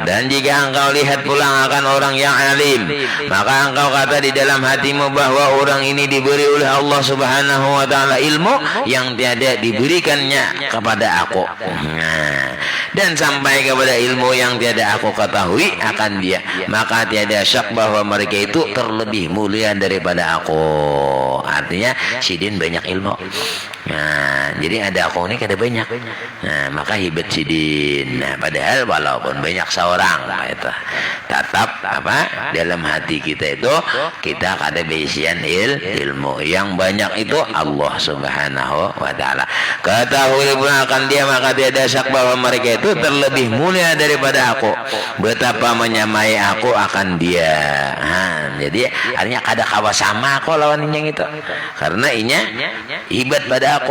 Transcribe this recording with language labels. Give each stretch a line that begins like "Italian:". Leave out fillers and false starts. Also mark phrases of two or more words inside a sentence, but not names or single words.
Malay: Dan jika engkau lihat pulang akan orang yang alim, maka engkau kata di dalam hatimu bahwa orang ini diberi oleh Allah
Arabic: سبحانه وتعالى
Malay: ilmu yang tiada diberikannya kepada aku. Dan sampai kepada ilmu yang tiada aku ketahui akan dia, maka tiada syak bahwa mereka itu terlebih mulia daripada aku.
Banjar: Artinya sidin banyak ilmu. Nah, jadi ada aku ini kada banyak. Nah, maka hebat sidin. Nah, padahal walaupun banyak seorang, nah, itu tetap apa dalam hati kita itu kita kada beisian ilmu yang banyak itu Allah
Arabic: سبحانه وتعالى.
Malay: Ketahui pun akan dia, maka tiada syak bahwa mereka itu terlebih mulia daripada aku. Betapa menyamai aku akan dia.
Banjar: Nah, jadi artinya kada kawa sama aku lawan yang itu, karena inya hebat pada aku.